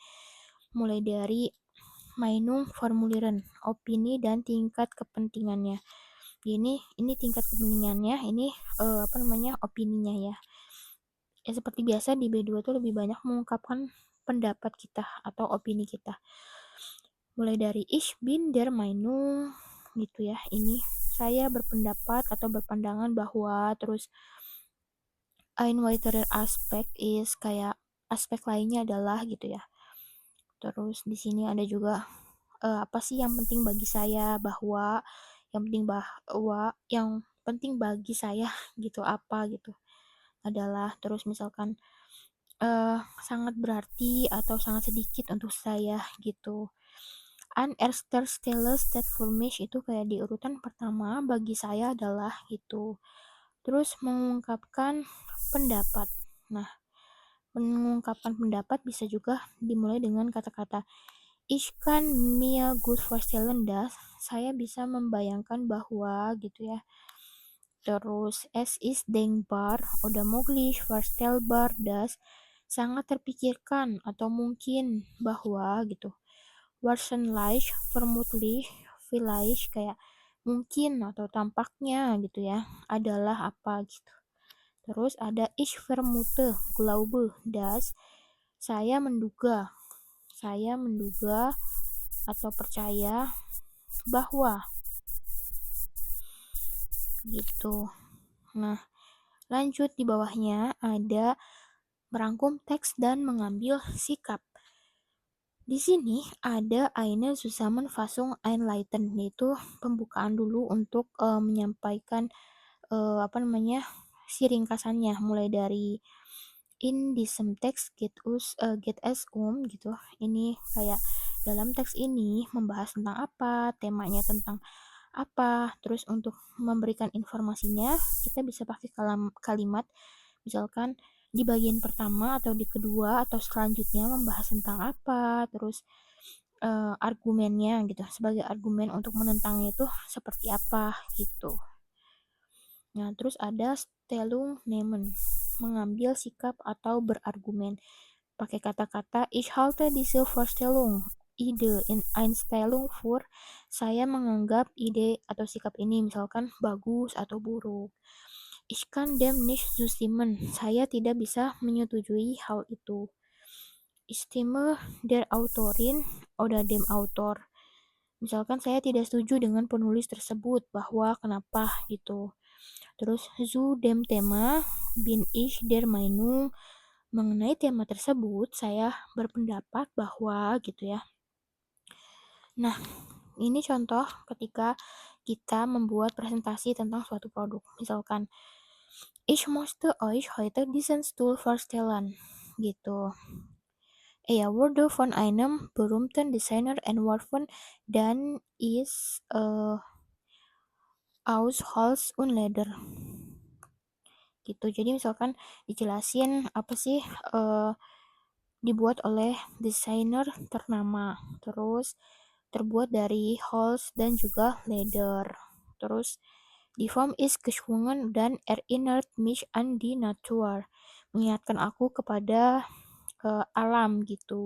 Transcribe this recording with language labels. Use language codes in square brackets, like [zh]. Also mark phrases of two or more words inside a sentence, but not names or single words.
[id] Mulai dari [de] Meinung formulieren, [id] opini dan tingkat kepentingannya. Ini tingkat kepentingannya, ini opininya ya. Ya seperti biasa di B2 tuh lebih banyak mengungkapkan pendapat kita atau opini kita. Mulai dari [de] ich bin der Meinung [id] gitu ya. Ini saya berpendapat atau berpandangan bahwa, terus [de] ein weiterer Aspekt is [id] kayak aspek lainnya adalah gitu ya. Terus di sini ada juga apa sih yang penting bagi saya, yang penting bagi saya gitu, apa gitu adalah, terus misalkan sangat berarti atau sangat sedikit untuk saya gitu. [de] An erster Stelle steht für mich [id] itu kayak di urutan pertama bagi saya adalah gitu. Terus mengungkapkan pendapat. Nah, mengungkapkan pendapat bisa juga dimulai dengan kata-kata [de] Ich kann mir gut vorstellen dass, [id] saya bisa membayangkan bahwa gitu ya. [de] Terus es ist denkbar oder möglich vorstellbar dass, [id] sangat terpikirkan atau mungkin bahwa gitu. [de] Wahrscheinlich, vermutlich, vielleicht [id] kayak mungkin atau tampaknya gitu ya, adalah apa gitu. Terus ada [de] ich vermute, glaube, dass, [id] saya menduga, atau percaya bahwa gitu. Nah, lanjut di bawahnya ada merangkum teks dan mengambil sikap. Di sini ada [de] eine Zusammenfassung einleiten, [id] yaitu pembukaan dulu untuk menyampaikan si ringkasannya, mulai dari [de] in diesem Text geht es [id] gitu. Ini kayak dalam teks ini membahas tentang apa, temanya tentang apa. Terus untuk memberikan informasinya, kita bisa pakai kalimat misalkan di bagian pertama atau di kedua atau selanjutnya membahas tentang apa, terus argumennya gitu, sebagai argumen untuk menentangnya itu seperti apa gitu. Nah, terus ada Stellungnehmen, mengambil sikap atau berargumen. Pakai kata-kata [de] ich halte diese Vorstellung, ide in Einstellung für, [id] saya menganggap ide atau sikap ini misalkan bagus atau buruk. [de] Ich kann dem nicht zustimmen, [id] saya tidak bisa menyetujui hal itu. [de] Ich stimme der Autorin oder dem Autor. [id] Misalkan saya tidak setuju dengan penulis tersebut, bahwa kenapa gitu. [de] Terus zu dem Thema bin ich der Meinung, [id] mengenai tema tersebut saya berpendapat bahwa gitu ya. Nah, ini contoh ketika kita membuat presentasi tentang suatu produk. [de] Misalkan ich möchte euch heute diesen Stuhl vorstellen gitu. Er wurde von einem berühmten Designer entworfen dan ist aus Holz und Leder gitu. [id] Jadi misalkan dijelasin apa sih dibuat oleh desainer ternama, terus terbuat dari Holz dan juga leather. [de] Terus die Form ist geschwungen dan erinnert mich an die Natur, [id] mengingatkan aku kepada alam gitu.